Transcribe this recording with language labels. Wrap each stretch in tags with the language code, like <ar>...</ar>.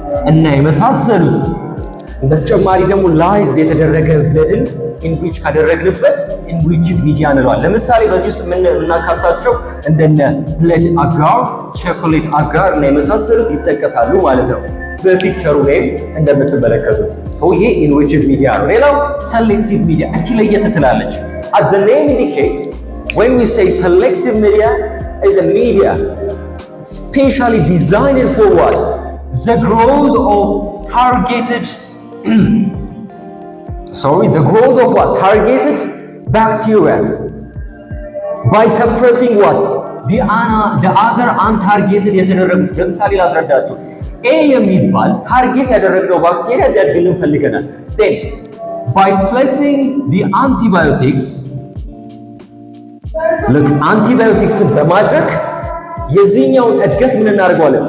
<am>እና የመሳሰሉት። በተጨማሪ ደግሞ ላይዝድ የተደረገ ብለድን ኢንሪች ካደረግንበት ኢንሪችድ ሚዲያ እንለዋለን። ለምሳሌ በዚህ ውስጥ የምናካታቸው እንደነ ብለድ አጋር፣ ቾኮሌት አጋር እና የመሳሰሉት ይጠቀሳሉ ማለት ነው በፒክቸሩ ላይም እንደምትመለከቱት። ሶ ይሄ ኢንሪችድ ሚዲያ ነው። ሌላው ሰሌክቲቭ ሚዲያ እቺ ለየት ትላለች።</am> <en>at the name indicates when we say selective media is a media specially designed for what? The growth of targeted the growth of what? Targeted bacteria by suppressing what? The other untargeted</en> <am>የተደረጉት ለምሳሌ ላስረዳችሁ። ኤ የሚባል ታርጌት ያደረግነው ባክቴሪያ እንዲያድግልን ፈልገናል።</am> <en>then by placing the antibiotics look antibiotics</en> <am>በማድረግ የዚህኛውን እድገት ምን እናደርገዋለን?</am>